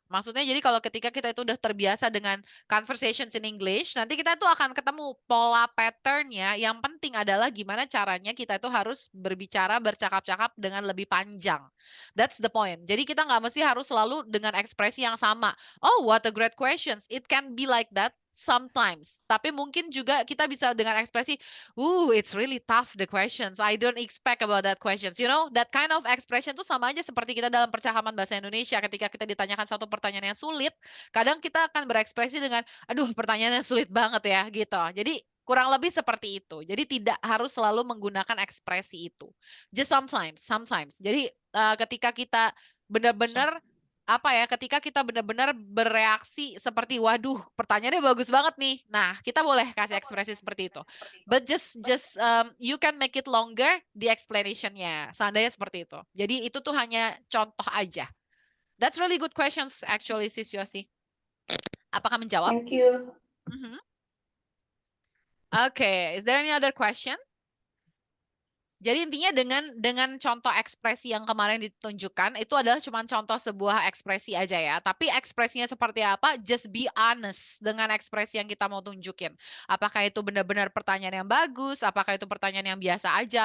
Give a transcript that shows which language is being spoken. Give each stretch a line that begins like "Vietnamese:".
Indonesian: Maksudnya jadi kalau ketika kita itu sudah terbiasa dengan
English: conversations in English,
Indonesian: nanti kita itu akan ketemu pola patternnya. Yang penting adalah gimana caranya kita itu harus berbicara, bercakap-cakap dengan lebih panjang.
English: That's the point.
Indonesian: Jadi kita nggak mesti harus selalu dengan ekspresi yang sama.
English: Oh, what a great questions. It can be like that sometimes.
Indonesian: Tapi mungkin juga kita bisa dengan ekspresi,
English: it's really tough the questions. I don't expect about that questions. You know, that kind of expression
Indonesian: tuh sama aja seperti kita dalam percakapan bahasa Indonesia. Ketika kita ditanyakan suatu pertanyaan yang sulit, kadang kita akan berekspresi dengan, aduh pertanyaannya sulit banget ya, gitu. Jadi kurang lebih seperti itu. Jadi tidak harus selalu menggunakan ekspresi itu.
English: Just sometimes, sometimes.
Indonesian: Jadi ketika kita benar-benar apa ya, ketika kita benar-benar bereaksi seperti, waduh, pertanyaannya bagus banget nih. Nah, kita boleh kasih ekspresi seperti itu.
English: But just you can make it longer the explanation-nya.
Indonesian: Seandainya seperti itu. Jadi itu tuh hanya contoh aja.
English: That's really good questions actually, Sis Yosi.
Indonesian: Apakah menjawab?
English: Thank you. Mhm. Okay, is there any other question?
Indonesian: Jadi intinya dengan contoh ekspresi yang kemarin ditunjukkan itu adalah cuma contoh sebuah ekspresi aja ya. Tapi ekspresinya seperti apa?
English: Just be honest
Indonesian: dengan ekspresi yang kita mau tunjukin. Apakah itu benar-benar pertanyaan yang bagus? Apakah itu pertanyaan yang biasa aja?